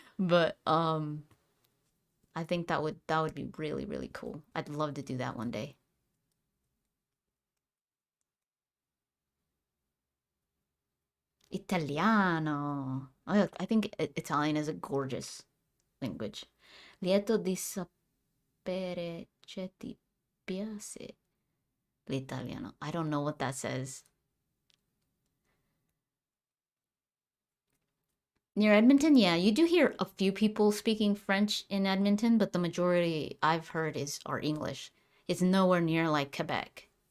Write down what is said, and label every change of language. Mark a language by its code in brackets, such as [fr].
[en] But I think that would be really really cool. I'd love to do that one day. Italiano. I think Italian is a gorgeous language. [it] Lieto di sapere che ti piace l'italiano. [en] I don't know what that says. Near Edmonton, yeah, you do hear a few people speaking French in Edmonton, but the majority I've heard is are English. It's nowhere near like Quebec.